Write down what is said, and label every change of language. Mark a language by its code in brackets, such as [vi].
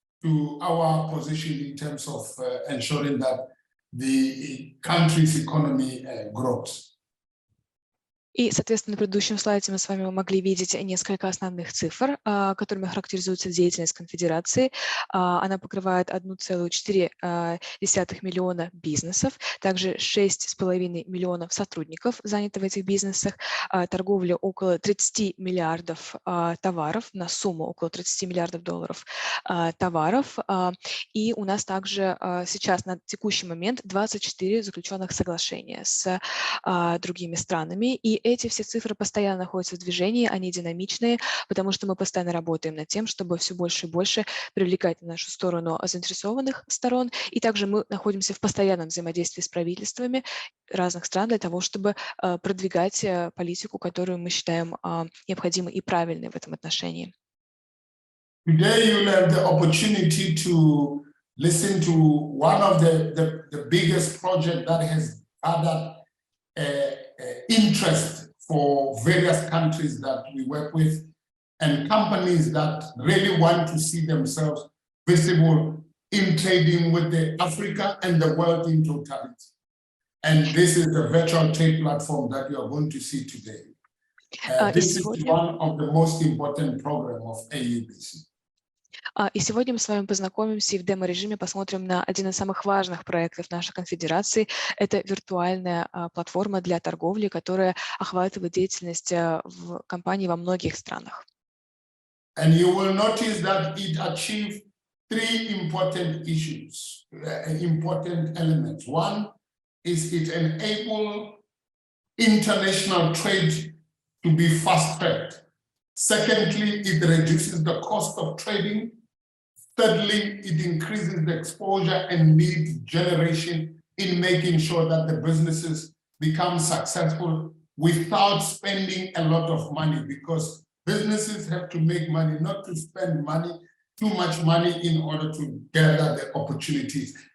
[en] to our position in terms of ensuring that the country's economy grows. [ru] И, соответственно, на предыдущем слайде мы с вами могли видеть несколько основных цифр, которыми характеризуется деятельность конфедерации. Она покрывает 1,4 миллиона бизнесов, также 6,5 миллионов сотрудников заняты в этих бизнесах, торговля около 30 миллиардов товаров, на сумму около 30 миллиардов долларов товаров. И у нас также сейчас на текущий момент 24 заключенных соглашения с другими странами. И эти все цифры постоянно находятся в движении, они динамичные, потому что мы постоянно работаем над тем, чтобы все больше и больше привлекать на нашу сторону заинтересованных сторон. И также мы находимся в постоянном взаимодействии с правительствами разных стран для того, чтобы продвигать политику, которую мы считаем необходимой и правильной в этом отношении. [en] Today you'll have the opportunity to listen to one of the biggest projects that has gathered interest for various countries that we work with and companies that really want to see themselves visible in trading with the Africa and the world in totality. And this is the virtual trade platform that you are going to see today. This is one of the most important programs of AUBC. [ru] И сегодня мы с вами познакомимся и в демо-режиме посмотрим на один из самых важных проектов нашей конфедерации. Это виртуальная платформа для торговли, которая охватывает деятельность в компании во многих странах. [en] And you will notice that it achieved three important issues, important elements. One is it enables international trade to be fast-tracked. Secondly, it reduces the cost of trading. Thirdly, it increases the exposure and lead generation in making sure that the businesses become successful without spending a lot of money, because businesses have to make money, not to spend money, too much money in order to gather the opportunities.